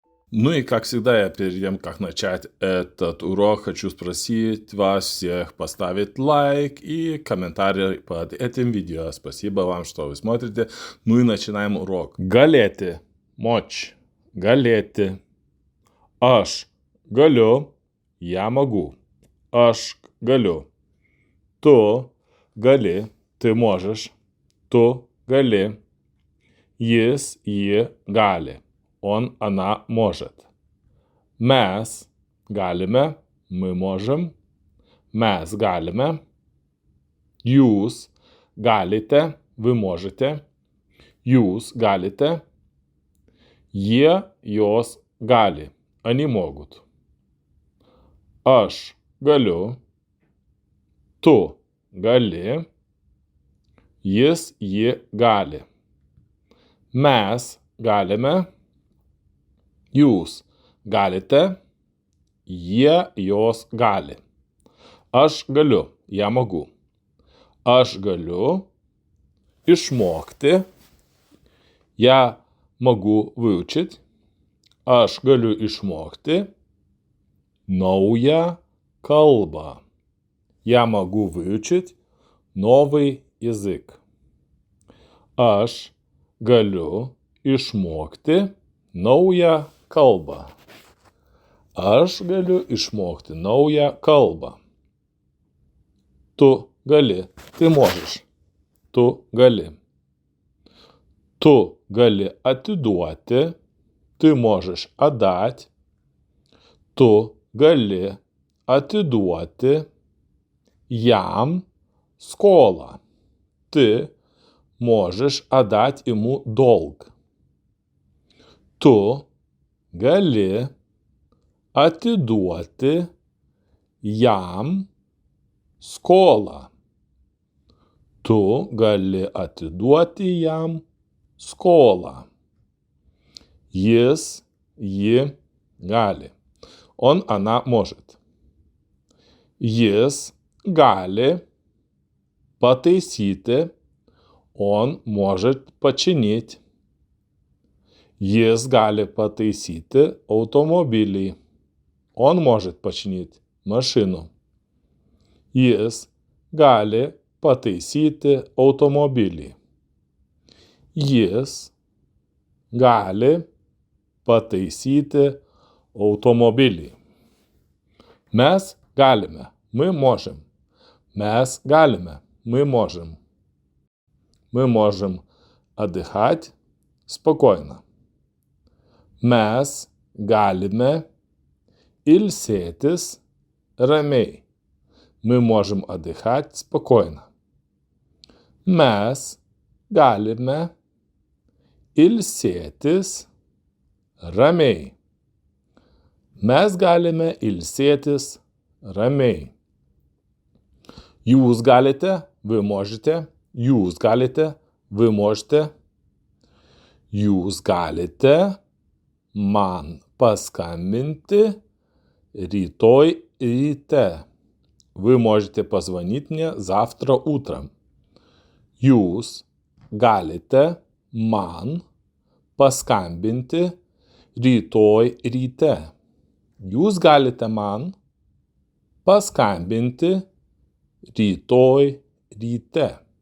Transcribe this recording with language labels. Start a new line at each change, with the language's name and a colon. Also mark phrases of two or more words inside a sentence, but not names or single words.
Russian: Ну и, как всегда, я перед тем, как начать этот урок, хочу спросить вас всех поставить лайк и комментарий под этим видео. Спасибо вам, что вы смотрите. Ну и начинаем урок. Галети. Мочь. Галети.
Lithuanian: Aš galiu.
Russian: Я могу.
Lithuanian: Aš galiu. Tu gali.
Russian: Ты можешь.
Lithuanian: Tu gali. Jis, ji gali.
Russian: Он, она может.
Lithuanian: Mes galime,
Russian: мы можем.
Lithuanian: Mes galime. Jūs galite,
Russian: вы можете.
Lithuanian: Jūs galite. Jie, jos gali.
Russian: Они могут.
Lithuanian: Aš galiu. Tu gali. Jis, ji gali. Mes galime. Jūs galite. Jie, jos gali. Aš galiu.
Russian: Я могу.
Lithuanian: Aš galiu išmokti.
Russian: Я могу выучить.
Lithuanian: Aš galiu išmokti naują kalbą.
Russian: Я могу выучить новый язык.
Lithuanian: Aš galiu išmokti naują kalbą. Aš galiu išmokti naują kalbą. Tu gali.
Russian: Ты можешь.
Lithuanian: Tu gali. Tu gali atiduoti.
Russian: Ты можешь отдать.
Lithuanian: Tu gali atiduoti jam skolą.
Russian: Ты можешь отдать ему долг.
Lithuanian: Tu gali atiduoti jam skolą. Tu gali atiduoti jam skolą. Jis, ji gali.
Russian: Он, она может.
Lithuanian: Jis gali pataisyti.
Russian: Он может починить.
Lithuanian: Jis gali pataisyti automobilį.
Russian: Он может починить машину.
Lithuanian: Jis gali pataisyti automobilį. Jis gali pataisyti automobilį. Mes galime.
Russian: Мы можем.
Lithuanian: Mes galime.
Russian: Мы можем. Мы можем отдыхать спокойно.
Lithuanian: Mes galime ilsėtis ramiai.
Russian: Мы можем отдыхать спокойно.
Lithuanian: Mes galime ilsėtis ramiai. Mes galime ilsėtis ramiai. Jūs galite,
Russian: вы можете.
Lithuanian: Jūs galite,
Russian: вы можете.
Lithuanian: Jūs galite man paskambinti rytoj ryte.
Russian: Вы можете позвонить мне завтра утром.
Lithuanian: Jūs galite man paskambinti rytoj ryte. Jūs galite man paskambinti rytoj ryte.